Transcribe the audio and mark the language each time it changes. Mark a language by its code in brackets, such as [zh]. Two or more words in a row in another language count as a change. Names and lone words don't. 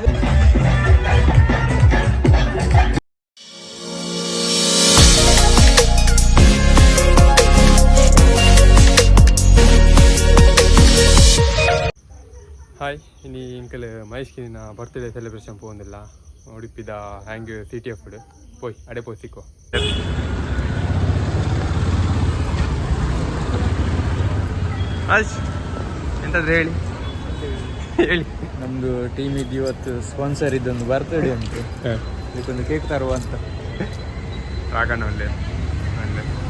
[tcy] ಹಾಯ್ ಇನಿ ಇಂಕಲ್ ಮಹೇಶ್ಕಿನ ಬರ್ತ್ಡೇ ಸೆಲೆಬ್ರೇಷನ್ ಪೋಂದಿಲ್ಲ ಉಡುಪಿದ ಹ್ಯಾಂಗ್ ಸಿಟಿ ಆಫ್ ಫುಡ್ ಪೋಯ್ ಅಡೆ ಪೋಯ್ ಸಿಕ್ಕೋ ಆಯ್ತು [kn] ಎಂತಾದ್ರೆ ಹೇಳಿ ಹೇಳಿ ನಮ್ದು ಟೀಮ್ ಇದ್ದು ಇವತ್ತು ಸ್ಪಾನ್ಸರ್ ಇದ್ದೊಂದು ಬರ್ತ್ಡೇ ಉಂಟು ಇದಕ್ಕೊಂದು ಕೇಕ್ ತರುವ ಅಂತ ರಾಗಣ್ಣ ಒಳ್ಳೆ ಒಳ್ಳೆ